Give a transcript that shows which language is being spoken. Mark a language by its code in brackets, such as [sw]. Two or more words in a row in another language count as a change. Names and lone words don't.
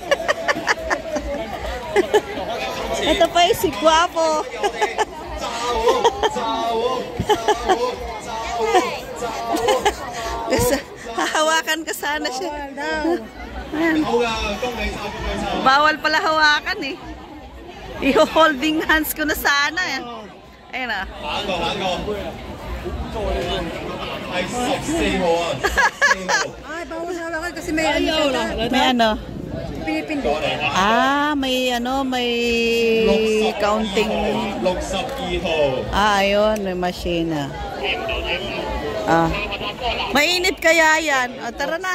[tl] Ito pa si Guapo. Hahawakan ka sana siya. Ayan. Bawal pala hawakan eh. I-holding hands ko na sana. Ayan na. [yue] 下一個係14號啊，14號。 [tl] Ay, bawal hawakan kasi may ano siya. May ano? Pinipindi. May ano, may counting. [yue] 62號。 [tl] Ayun, may machine. Mainit kaya yan. O, tara na.